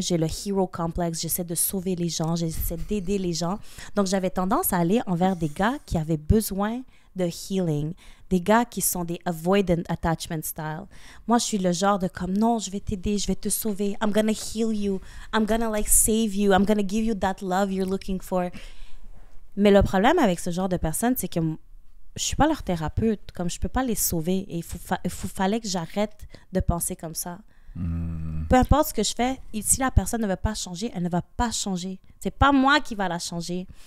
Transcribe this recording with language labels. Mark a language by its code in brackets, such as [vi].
[fr] J'ai le [en] hero complex. [fr] J'essaie de sauver les gens. J'essaie d'aider les gens. Donc, j'avais tendance à aller envers des gars qui avaient besoin de healing. Des gars qui sont des [en] avoidant attachment style. [fr] Moi, je suis le genre de comme, non, je vais t'aider, je vais te sauver. [en] I'm gonna heal you. I'm gonna like save you. I'm gonna give you that love you're looking for. [fr] Mais le problème avec ce genre de personnes, c'est que je suis pas leur thérapeute. Comme je peux pas les sauver. Et fallait que j'arrête de penser comme ça. Peu importe ce que je fais, si la personne ne veut pas changer, elle ne va pas changer. C'est pas moi qui va la changer.